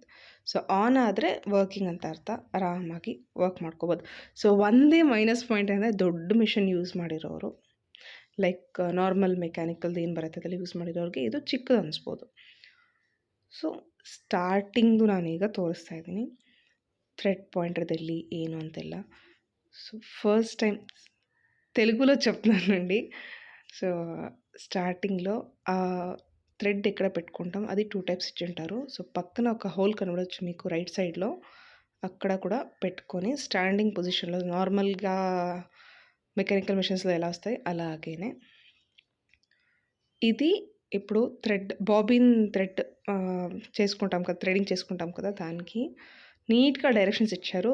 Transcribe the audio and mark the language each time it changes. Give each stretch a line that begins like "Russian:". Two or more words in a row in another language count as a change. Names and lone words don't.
Kannada: ಸೊ ಆನ್ ಆದರೆ ವರ್ಕಿಂಗ್ ಅಂತ ಅರ್ಥ, ಆರಾಮಾಗಿ ವರ್ಕ್ ಮಾಡ್ಕೋಬೋದು. ಸೊ ಒಂದೇ
English: minus point
Kannada: ಅಂದರೆ ದೊಡ್ಡ ಮಿಷನ್ ಯೂಸ್ ಮಾಡಿರೋರು,
English: like normal mechanical
Kannada: ಏನು ಬರುತ್ತೆ ಅದೆಲ್ಲ ಯೂಸ್ ಮಾಡಿರೋರಿಗೆ ಇದು ಚಿಕ್ಕದು ಅನಿಸ್ಬೋದು. ಸೊ ಸ್ಟಾರ್ಟಿಂಗ್ದು ನಾನೀಗ ತೋರಿಸ್ತಾ ಇದ್ದೀನಿ
English: thread pointer
Kannada: ಏನು ಅಂತೆಲ್ಲ.
Telugu: సో
English: first time
Telugu: తెలుగులో చెప్తున్నానండి. సో స్టార్టింగ్లో ఆ థ్రెడ్ ఎక్కడ పెట్టుకుంటాం అది 2 టైప్స్ ఇచ్చింటారు. సో పక్కన ఒక హోల్ కనబడవచ్చు మీకు
English: right side,
Telugu: అక్కడ కూడా పెట్టుకొని
English: standing position
Telugu: నార్మల్గా
English: mechanical machines
Telugu: ఎలా వస్తాయి అలాగేనే ఇది ఇప్పుడు
English: thread bobbin thread
Telugu: చేసుకుంటాం కదా, థ్రెడింగ్ చేసుకుంటాం కదా, దానికి నీట్గా డైరెక్షన్స్ ఇచ్చారు.